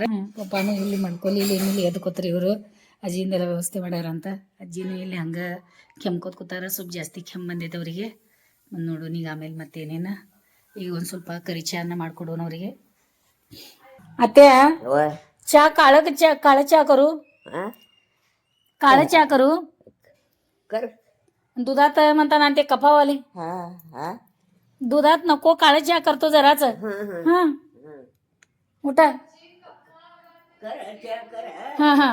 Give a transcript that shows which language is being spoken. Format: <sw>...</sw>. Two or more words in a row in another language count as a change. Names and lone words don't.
<kn>ಪಪ್ಪಾನು ಇಲ್ಲಿ ಮಲ್ಕೊಲಿ, ಇಲ್ಲಿ ಏನಿಲ್ಲ ಎದ್ದು ಕೂತ್ರಿ ಇವರು. ಅಜ್ಜಿಯಿಂದೆಲ್ಲ ವ್ಯವಸ್ಥೆ ಮಾಡ್ಯಾರಂತ. ಅಜ್ಜಿನೂ ಇಲ್ಲಿ ಹಂಗೆ ಕೆಮ್ಕೋತ ಕೂತಾರ. ಸ್ವಲ್ಪ ಜಾಸ್ತಿ ಕೆಮ್ಮು ಬಂದೈತೆ ಅವರಿಗೆ. ನೋಡೋಣ ಈಗ ಆಮೇಲೆ ಮತ್ತೇನೇನ. ಈಗ ಒಂದು ಸ್ವಲ್ಪ ಕರಿ ಚಾನ ಮಾಡ್ಕೊಡೋಣ ಅವರಿಗೆ. ಅತ್ತೆ ಚಾ</kn> <mr>काळा चहा करू? काळा चहा करू? कर दुधात म्हणताना ते कफावाले दुधात नको, काळा चहा करतो जराच. हा उठा. हा हा</mr>